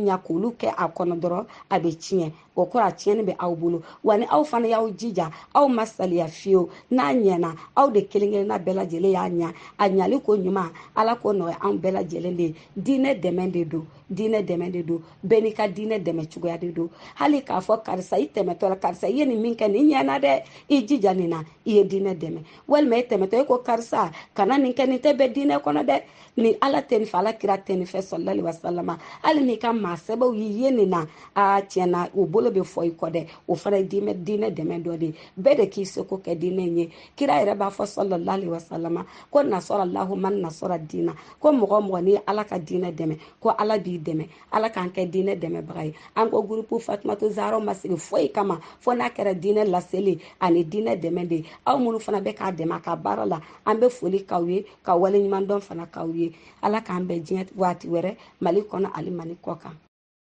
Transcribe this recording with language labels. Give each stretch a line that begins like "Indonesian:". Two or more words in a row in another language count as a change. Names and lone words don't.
Bambara: ɲa k'olu kɛ a kɔnɔ dɔrɔn a bɛ tiɲɛ o kɔrɔ a tiɲɛni bɛ aw bolo wa ni aw fana y'aw jija aw ma saliya fiyewu n'a ɲɛna aw de kelen kelenna bɛɛ lajɛlen y'a ɲa a ɲali ko ɲuman ala ko nɔgɔya anw bɛɛ lajɛlen de ye diinɛ dɛmɛ de don diinɛ dɛmɛ de don bɛɛ n'i ka diinɛ dɛmɛ cogoya de don hali k'a fɔ karisa i tɛmɛtɔ la karisa i ye nin min kɛ nin ɲɛna dɛ i jija nin na i ye diinɛ dɛmɛ walima i tɛmɛtɔ i ko karisa kana nin kɛ nin tɛ bɛn diinɛ kɔnɔ dɛ ni ala tɛ nin fɛ ala kira tɛ nin fɛ
Arabic: صلى الله عليه وسلم
Bambara: hali n'i ka maa sɛbɛw y'i ye nin na a tiɲɛna o bolo bɛ fɔ i kɔ dɛ o fana ye diinɛ dɛmɛ dɔ de ye bɛɛ de k'i seko kɛ diinɛ in ye kira yɛrɛ b'a fɔ
Arabic: صلى الله عليه وسلم
Bambara: ko
Arabic: نصر له من نصر الدين
Bambara: ko mɔgɔ mɔgɔ n'i ye ala ka diinɛ dɛmɛ ko ala b'i dɛmɛ ala k'an kɛ diinɛ dɛmɛbaga ye an ko gurupu fatumatu zaharaw ma sigi foyi kama fo n'a kɛra diinɛ laseli ani diinɛ dɛmɛ de ye aw minnu fana bɛ k'a dɛmɛ a ka baara la an bɛ foli k'aw ye ka waleɲuman dɔn fana k'aw ye ala k'an bɛn diɲɛ waati wɛrɛ mali kɔnɔ ali mali kɔ kan